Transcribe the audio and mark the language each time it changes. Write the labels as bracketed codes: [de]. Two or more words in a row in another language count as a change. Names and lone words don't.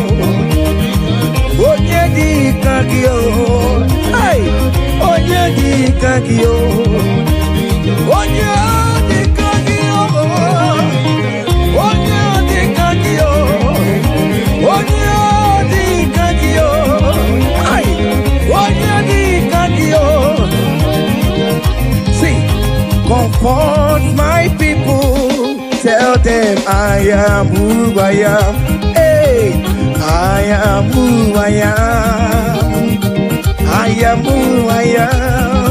[ig] onye dika kiyo ay onye dika kiyo onye dika kiyo onye dika kiyo onye dika kiyo ay onye dika kiyo. [en] See, comfort my people, tell them I am who I am. Hey, I am who I am. I am who I am.